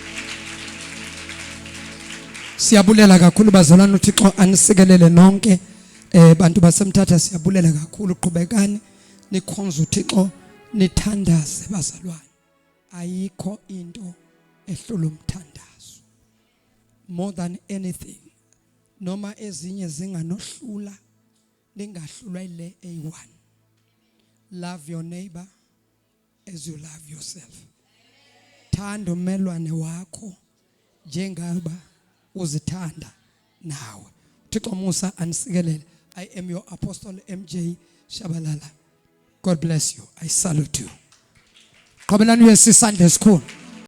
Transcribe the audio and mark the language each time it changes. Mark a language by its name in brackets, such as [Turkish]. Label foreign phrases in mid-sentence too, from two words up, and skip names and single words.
[Xhosa] Siyabulela kakhulu bazalwane, uThixo anisikelele nonke. Bantu basemthatha siyabulela kakhulu, qhubekani nikhonza uThixo, nithandaze bazalwane. Ayikho into ehlula umthandazo. [English] More than anything. [Zulu] Noma ezinye zinganohlula, ningahlulwa ile A1. [English] Love your neighbor as you love yourself. [Xhosa] Thanda umelwane wakho njengaba uzithanda nawe. Thixo Musa anisikelele. [English] I am your apostle MJ Shabalala. God bless you. I salute you. [Xhosa] Qhubelani uyesisandla esikhulu.